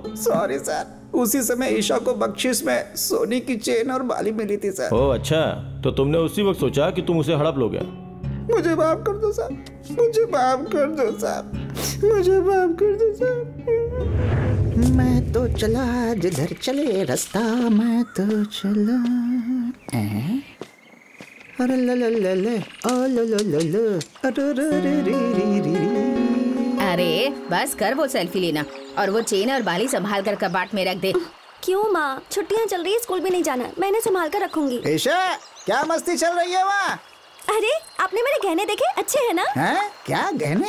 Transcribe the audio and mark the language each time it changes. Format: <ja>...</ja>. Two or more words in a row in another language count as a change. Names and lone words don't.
<hi>सॉरी सर, उसी समय ईशा को बख्शिश में सोने की चेन और बाली मिली थी सर। ओह अच्छा, तो तुमने उसी वक्त सोचा कि तुम उसे हड़प लोगे। मुझे माफ कर दो सर, मुझे माफ कर दो सर, मुझे माफ कर दो सर। मैं तो चला जिधर चले रास्ता, मैं तो चला। अरे ल ल ल ल ओ ल ल ल ल अरे रे रे रे रे रे। अरे बस कर वो सेल्फी लेना, और वो चेन और बाली संभाल कर कबाट में रख दे। क्यों माँ, छुट्टियाँ चल रही है, स्कूल भी नहीं जाना, मैंने संभाल कर रखूंगी। ईशा, क्या मस्ती चल रही है वहाँ? अरे आपने मेरे गहने देखे, अच्छे हैं ना? हैं? क्या गहने?</hi>